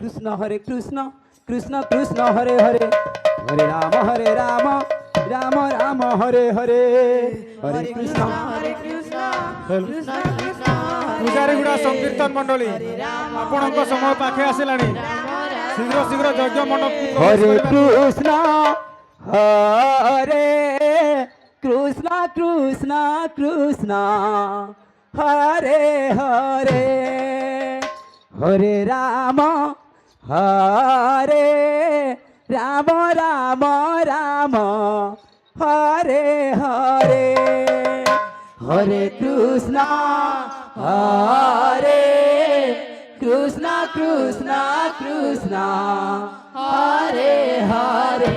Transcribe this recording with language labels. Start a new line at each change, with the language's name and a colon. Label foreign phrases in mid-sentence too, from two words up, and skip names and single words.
Sanskrit: Hare Krishna, Krishna Krishna Hare Hare, Hare Rama, Rama Rama Hare Hare, Hare Krishna,
Odia: Krishna ପୂଜାରୀ ଗୁଡ଼ା ସଂକୀର୍ତ୍ତନ ମଣ୍ଡଳୀ ଆପଣଙ୍କ ସମୟ ପାଖେ ଆସିଲାଣି ଶୀଘ୍ର ଶୀଘ୍ର ଯଜ୍ଞ ମଣ୍ଡପକୁ
Sanskrit: Hare Krishna, Hare Krishna, Krishna Krishna, Hare Hare, Hare Rama, Rama Rama, Hare Hare, Hare Krishna, Hare Krishna, Krishna Krishna, Hare Hare.